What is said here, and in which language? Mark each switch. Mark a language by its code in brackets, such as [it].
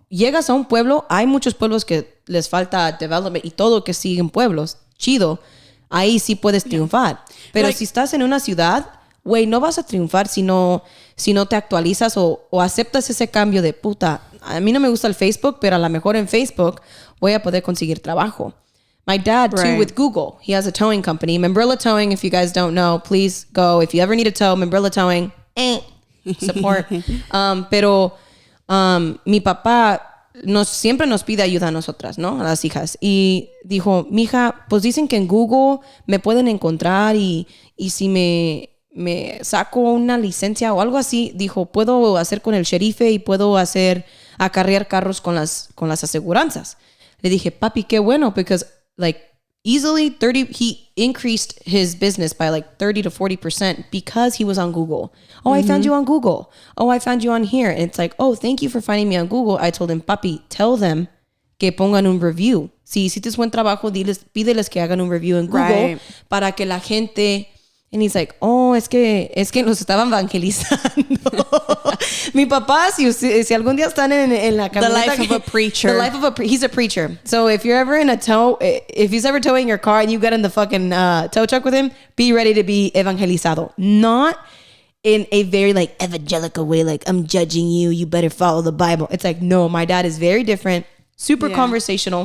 [es] Llegas a un pueblo, hay muchos pueblos que les falta development y todo que siguen pueblos. Chido. Ahí sí puedes triunfar. Pero si estás en una ciudad, güey, no vas a triunfar si no te actualizas o aceptas ese cambio de puta. A mí no me gusta el Facebook, pero a lo mejor en Facebook voy a poder conseguir trabajo. [en] My dad, too, with Google, he has a towing company. Membrilla Towing, if you guys don't know, please go. If you ever need a tow, Membrilla Towing, support. [es] Pero mi papá siempre nos pide ayuda a nosotras, ¿no? A las hijas. Y dijo, mija, pues dicen que en Google me pueden encontrar y si me saco una licencia o algo así, dijo, puedo hacer con el sherife y puedo acarrear carros con las aseguranzas. Le dije, papi, qué bueno, [en] because like easily he increased his business by like 30 to 40% because he was on Google. Oh, I found you on Google. Oh, I found you on here. And it's like, oh, thank you for finding me on Google. I told him, papi, tell them [es] que pongan un review. Si hiciste buen trabajo, pídeles que hagan un review en Google para que la gente... [en] And he's like, oh, [es] es que nos estaban evangelizando. Mi papá, si algún día están en la camioneta... [en] The life of a preacher. He's a preacher. So if you're ever in a tow, if he's ever towing your car and you get in the fucking tow truck with him, be ready to be evangelizado. Not in a very like evangelical way, like I'm judging you, you better follow the Bible. It's like, no, my dad is very different, super conversational.